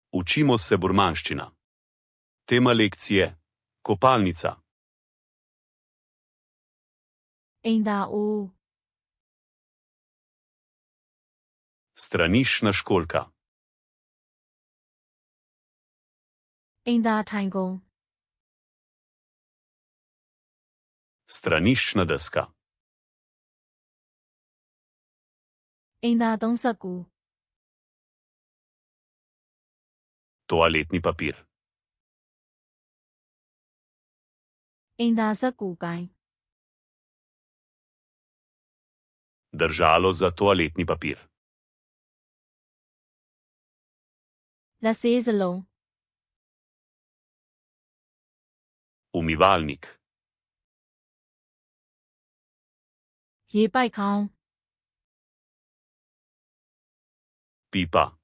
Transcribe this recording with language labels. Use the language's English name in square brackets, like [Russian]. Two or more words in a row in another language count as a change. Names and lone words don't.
[Slovenian] Učimo se burmanščina. Tema lekcije: kopalnica. [Burmese] အိမ်သာအိုး [Slovenian] Straniščna školjka. [Burmese] အိမ်သာထိုင်ကုန် [Slovenian] Straniščna deska. [Burmese] အိမ်သာသုံးစက္ကူ [Slovenian] Toaletni papir. [Burmese] အိမ်သာစက္ကူကိုင်း [Slovenian] Držalo za toaletni papir. [Burmese] လက်ဆေးစလုံး [Slovenian] Umivalnik. [Burmese] ရေပိုက်ခေါင်း [Slovenian] Pipa.